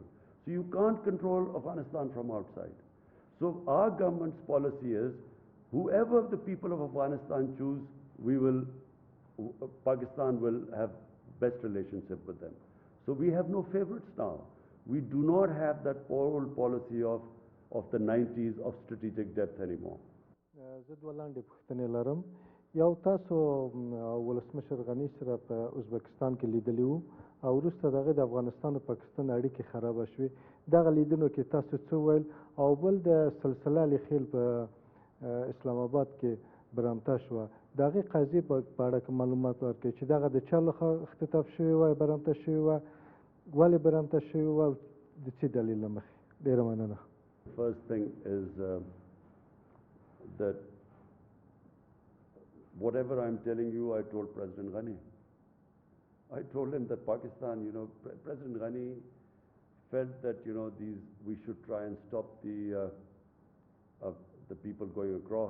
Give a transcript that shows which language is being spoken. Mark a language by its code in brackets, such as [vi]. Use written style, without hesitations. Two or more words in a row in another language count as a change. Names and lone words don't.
[en] So you can't control Afghanistan from outside. So our government's policy is, whoever the people of Afghanistan choose, Pakistan will have best relationship with them. So we have no favorites now. We do not have that old policy of the 90s of strategic depth anymore. [ps] یو تاسو ولسمشر غنی سره په ازبکستان کې لیدلی وو او وروسته دغه د افغانستان او پاکستان اړیکې خرابه شوې. دغه لیدنو کې تاسو څه وویل او بل د سلسله لیخیل په اسلام آباد کې برمته شوه د هغې قضیې په اړه کې معلومات ورکړئ چې دغه د چا لخوا اختطاف شوې وه برمته شوې وه ولې برمته شوې وه او د څه دلیل له مخې. ډېره مننه. [en] First thing is that whatever I'm telling you, I told President Ghani. I told him that Pakistan, President Ghani felt that, we should try and stop the people going across.